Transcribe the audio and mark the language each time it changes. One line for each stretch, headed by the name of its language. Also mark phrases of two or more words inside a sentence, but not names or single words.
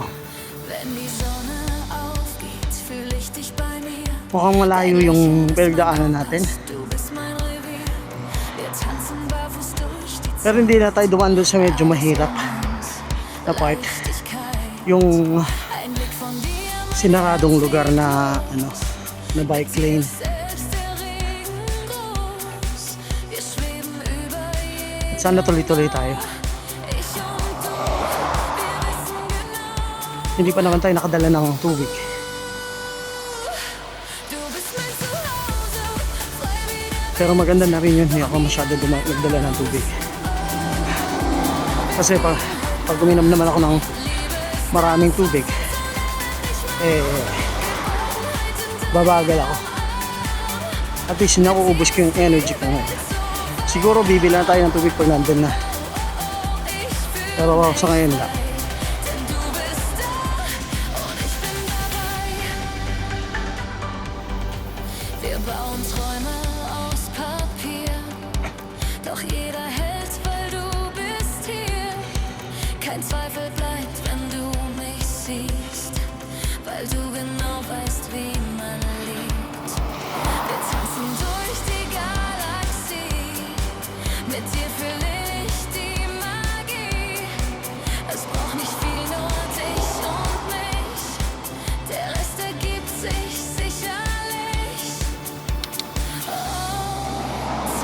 German: Wenn die Sonne aufgeht, fühle ich dich bei mir.
Filipino: Mukhang malayo yung pinagdaanan natin.
German: Du bist mein Revier. Wir tanzen barfuß durch die
Filipino: Pero hindi na tayo dumaan doon sa medyo mahirap na part.
German: Zärtlichkeit.
Filipino: Yung
German: Ein Blick von dir macht
Filipino: sinaradong lugar na na bike lane.
German: selbst der Regen groß. Wir schweben über jedem.
Filipino: Sana tuloy-tuloy tayo.
German: Ich und du, wir wissen genau.
Filipino: Hindi pa naman tayo nakadala ng tubig.
German: Du bist mein Zuhause. Frei wieder.
Filipino: Pero maganda na rin yun, hindi ako masyado nagdala ng tubig. Kasi pag uminom naman ako ng maraming tubig, babagal ako.
English: At least
Filipino: nakuubos ko yung energy ko ngayon. Siguro bibili na tayo ng tubig pag nandun na. Pero sa ngayon lang.
German: Denn du bist da und ich bin dabei. Wir bauen Träume aus Papier, doch jeder hält, weil du bist hier. Kein Zweifel bleibt, wenn du mich siehst, weil du genau weißt, wie man liebt. Wir tanzen durch die Galaxie, mit dir fühle ich die Magie. Es braucht nicht viel, nur dich und mich. Der Rest ergibt sich sicherlich. Oh,